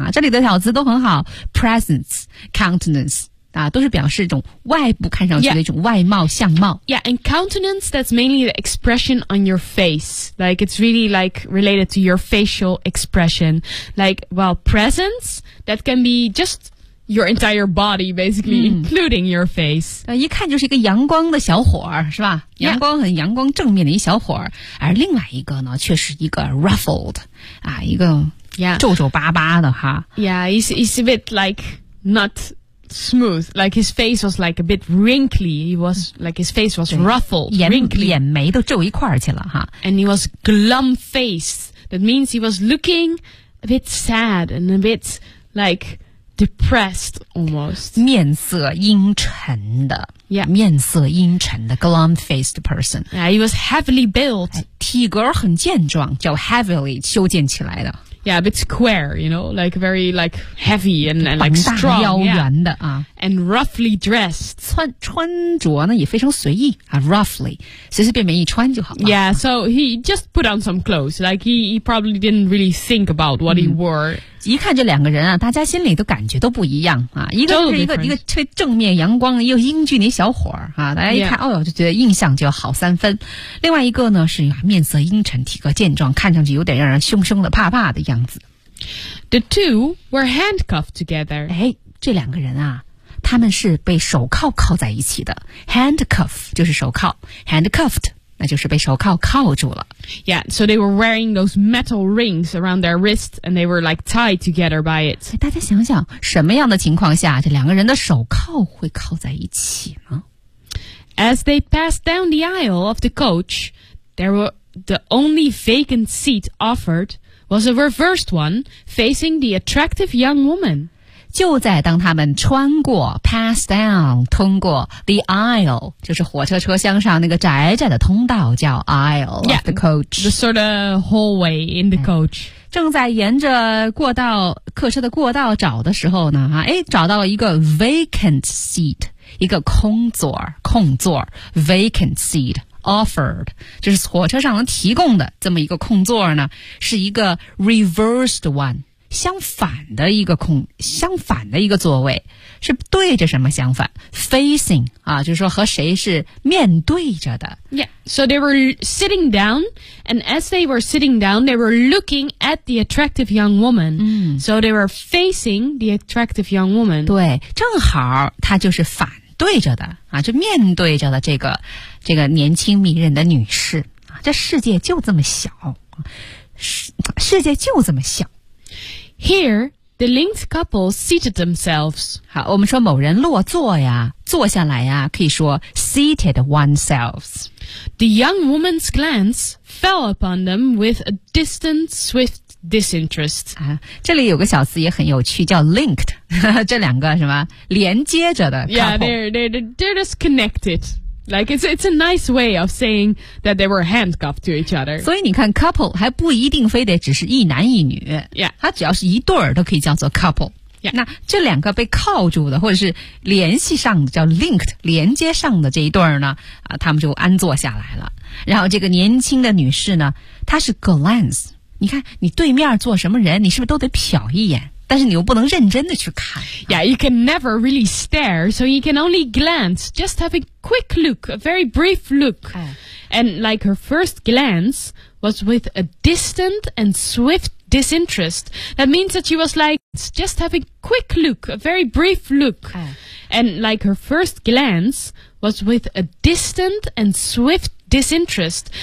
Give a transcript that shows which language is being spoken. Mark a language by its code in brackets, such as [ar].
[zh] 这里的小词都很好 ,presence, countenance, 都是表示一种外部看上去的一种外貌相貌。 [en] Yeah, and countenance, that's mainly the expression on your face. Like, it's really like related to your facial expression. Like, well, presence, that can be justyour entire body, basically, including your face. [zh] 一看就是一个阳光的小伙儿，是吧？阳光很阳光正面的一小伙儿。而另外一个呢，却是一个 ruffled, 一个皱皱巴巴的哈。 [en] Yeah, he's a bit like not... smooth, like his face was like a bit wrinkly. He was like his face was ruffled, wrinkly. [zh] 眼眉都皱一块儿去了哈。 [en] And he was glum faced. That means he was looking a bit sad and a bit like... depressed almost. [zh] 面色阴沉的、 [en] yeah. [zh] 面色阴沉的 [en] glum faced person. Yeah, he was heavily built. [zh] 体格很健壮叫 heavily 修建起来的。 [en] Yeah, a bit square, you know, like very like heavy and like strong. [zh] 膀大腰圆的、 [en] yeah. And roughly dressed. [zh] 穿着呢也非常随意、roughly, 随随便便一穿就好了。 [en] Yeah, so he just put on some clothes. Like he probably didn't really think about what he wore. [zh] 一看这两个人啊，大家心里都感觉都不一样啊。一个是一个特别正面阳光又英俊的小伙儿啊，大家一看、yeah. 哦呦，就觉得印象就好三分。另外一个呢是面色阴沉，体格健壮，看上去有点让人凶凶的怕怕的样子。 [en] The two were handcuffed together. [zh] 哎，这两个人啊，他们是被手铐铐在一起的。 Handcuff 就是手铐 ，handcuffed 那就是被手铐铐住了。 [en] Yeah, so they were wearing those metal rings around their wrists and they were like tied together by it. [zh] 大家想想什么样的情况下这两个人的手铐会铐在一起呢？ [en] As they passed down the aisle of the coach, there were the only vacant seat offered was a reversed one facing the attractive young woman. [zh] 就在当他们穿过 [en] pass down, [zh] 通过 [en] the aisle, [zh] 就是火车车厢上那个窄窄的通道叫 [en] aisle of yeah, the coach. The sort of hallway in the coach. [zh] 正在沿着过道客车的过道找的时候呢哎找到了一个 [en] vacant seat, [zh] 一个空座 [en] vacant seat offered, [zh] 就是火车上能提供的这么一个空座呢是一个 [en] reversed one. [zh] 相反的一个座位是对着什么相反 [en] facing [zh] 啊，就是说和谁是面对着的 [en] Yeah, so they were sitting down and as they were sitting down they were looking at the attractive young woman、so they were facing the attractive young woman [zh] 对正好他就是反对着的啊，就面对着的这个年轻迷人的女士啊，这世界就这么小 世界就这么小 [en] Here, the linked couple seated themselves. [zh] 好，我们说某人落座呀，坐下来呀，可以说 [en] seated oneself. The young woman's glance fell upon them with a distant, swift disinterest. [zh] 啊，这里有个小词也很有趣，叫 linked. 这两个什么连接着的 couple. [en] Yeah, they're just connected. Like, it's a nice way of saying that they were handcuffed to each other. [zh] 所以你看 couple 还不一定非得只是一男一女。 [en] Yeah. [zh] 它只要是一对儿都可以叫做 couple. [en] Yeah. [zh] 那这两个被铐住的或者是联系上的叫 linked, 连接上的这一对儿呢、啊、他们就安坐下来了。然后这个年轻的女士呢她是 glance。你看你对面坐什么人你是不是都得瞟一眼。但是你又不能认真的去看。 [en] Yeah, you can never really stare, so you can only glance, just have a quick look, a very brief look.、And like her first glance was with a distant and swift disinterest. That means that she was like, just have a quick look, a very brief look.、And like her first glance was with a distant and swift disinterest.